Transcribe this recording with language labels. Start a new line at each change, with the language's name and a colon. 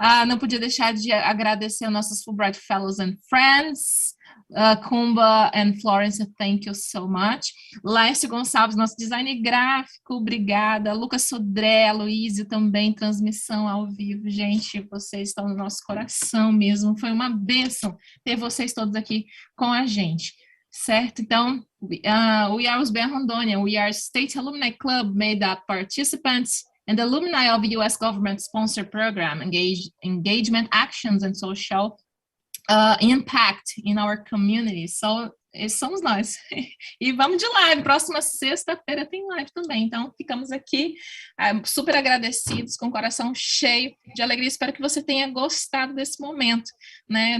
Portuguese: Não podia deixar de agradecer aos nossos Fulbright Fellows and Friends, Kumba and Florence,
English: thank you so much.
Portuguese: Laércio Gonçalves, nosso design gráfico, obrigada. Lucas Sodré, Aloísio também, transmissão ao vivo. Gente, vocês estão no nosso coração mesmo. Foi uma bênção ter vocês todos aqui com a gente. Certo? Então,
English: we are
Portuguese: USBEA Rondônia.
English: We are a state alumni club made up participants and alumni of US government-sponsored program, engagement actions and social impact in our community.
Portuguese: So, esses somos nós. E vamos de live. Próxima sexta-feira tem live também. Então, ficamos aqui super agradecidos, com o coração cheio de alegria. Espero que você tenha gostado desse momento, né?